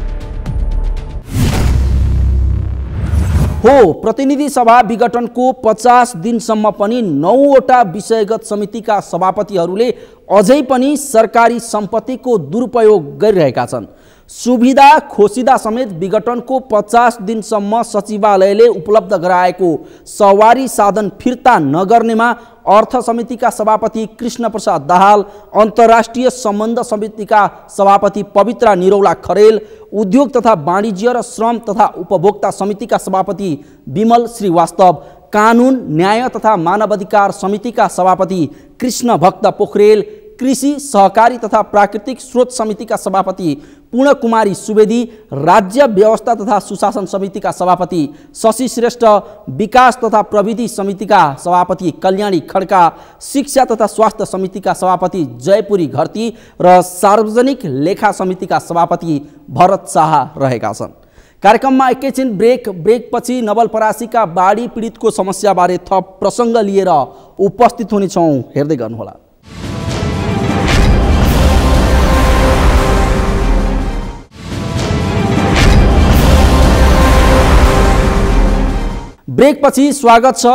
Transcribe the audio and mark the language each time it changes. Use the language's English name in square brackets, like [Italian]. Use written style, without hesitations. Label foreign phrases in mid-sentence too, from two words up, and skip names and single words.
[Nepali] हो, प्रतिनिधि सभा विघटनको 50 दिनसम्म पनि 9 वटा विषयगत समितिका सभापतिहरूले अझै पनि सरकारी सम्पत्तिको दुरुपयोग गरिरहेका छन्। सुविधा खोसिदा समेत विघटनको 50 दिनसम्म सचिवालयले उपलब्ध गराएको सवारी साधन फिर्ता नगर्नेमा अर्थ समितिका सभापति कृष्ण प्रसाद दाहाल, अन्तर्राष्ट्रिय सम्बन्ध समितिका सभापति पवित्रा निरौला खरेल, उद्योग तथा वाणिज्य र श्रम तथा उपभोक्ता समितिका सभापति विमल श्रीवास्तव, कानुन न्याय तथा मानवाधिकार समितिका सभापति कृष्ण भक्त पोखरेल, कृषि सहकारी तथा प्राकृतिक स्रोत समितिका सभापति पूर्ण कुमारी सुवेदी, राज्य व्यवस्था तथा सुशासन समितिका सभापति शशि श्रेष्ठ, विकास तथा प्रविधि समितिका सभापति कल्याणी खड्का, शिक्षा तथा स्वास्थ्य समितिका सभापति जयपुरी घरती र सार्वजनिक लेखा समितिका सभापति भरत शाह रहेका छन्। कार्यक्रममा एकैछिन ब्रेकपछि नवलपरासीका बाढी पीडितको समस्याबारे थप प्रसङ्ग लिएर उपस्थित हुनेछौँ। हेर्दै गर्नुहोला। ब्रेकपछि स्वागत छ।